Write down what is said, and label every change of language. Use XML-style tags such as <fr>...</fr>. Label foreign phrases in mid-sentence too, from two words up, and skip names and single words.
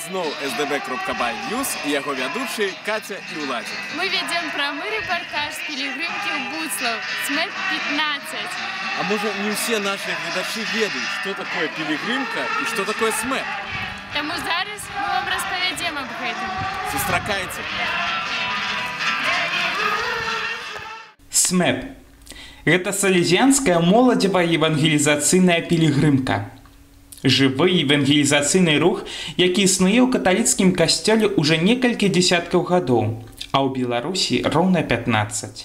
<ru>sdb.by News и его ведущие Катя и Владик. Мы ведем прямой репортаж с пилигримки в Буцлав, СМЭП 15. А может, не все наши</ru> <be>глядачи ведают,</be> <ru>что такое пилигримка и что такое СМЭП?</ru> <be>Тому зараз мы вам распавядзем об гэтым. Сустракайце. СМЭП – гэта салезіянская моладзевая евангелізацыйная пілігрымка. Жывы евангелізацыйны рух, які існуе ў каталіцкім касцёле ўжо некалькі дзесяткаў гадоў, а ў Беларусі роўна 15.</be>